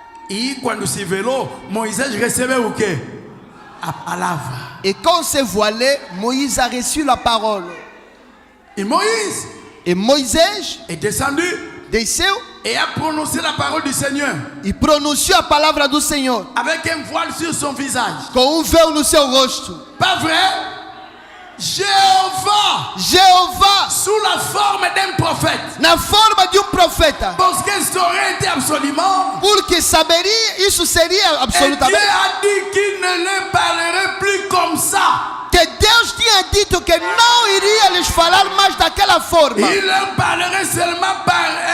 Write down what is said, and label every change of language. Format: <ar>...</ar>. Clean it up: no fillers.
<pt>E quando se velou, Moisés recebeu o quê? A palavra.</pt> <fr>Et quand on s'est voilé, Moïse a reçu la parole.</fr> <pt>E Moïse</pt> <fr>Et Moïse est descendu</fr> <pt>desceu</pt> <fr>et a prononcé la parole du Seigneur</fr> <pt>e pronunciou a palavra do Senhor</pt> <fr>avec un voile sur son visage.</fr> <pt>com véu no seu rosto.</pt> <fr>Pas vrai? Jéhovah,</fr> <pt>Jeová,</pt> <fr>sous la forme d'un prophète.</fr> <pt>na forma de profeta.</pt> <fr>Parce que ça aurait été absolument.</fr> <pt>Porque saberia, isso seria</pt> <fr>Et Dieu</fr> <pt>absolutamente.</pt> <fr>a dit qu'il ne les parlerait plus comme ça.</fr> <pt>Que Deus tinha dito que não iria lhes falar mais daquela forma.</pt> <fr>Il leur parlerait seulement par</fr>